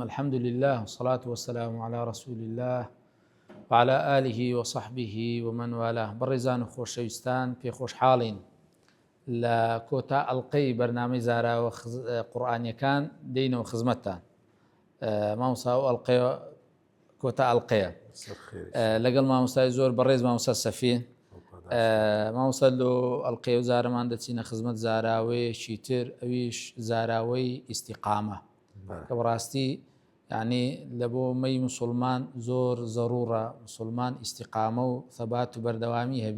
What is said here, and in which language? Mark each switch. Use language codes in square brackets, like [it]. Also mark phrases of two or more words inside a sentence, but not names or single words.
[ar] الحمد لله والصلاة والسلام على رسول الله وعلى آله وصحبه ومن والاه. [ckb] بەڕێزان و خۆشەویستان، پێخۆش حاڵین لە کۆتا ئەڵقەی بەرنامەی زاراوە قورئانیەکان دێینەوە خزمەتتان. مامۆستا و ئەڵقەیە کۆتا ئەڵقەیە لەگەڵ مامۆستای زۆر بەڕێز مامۆستا سەفین. مامۆستا لۆ ئەڵقەیە و زارەمان دەچینە خزمەت زاراوەیەکی تر، ئەویش زاراوەی ئیستیقامە کە بەڕاستی یعنی لە بۆ مەی مسلمان زۆر زەڕوڕە مسلمان ئیستیقامە و ثەبات و بەردەوامی هەبی.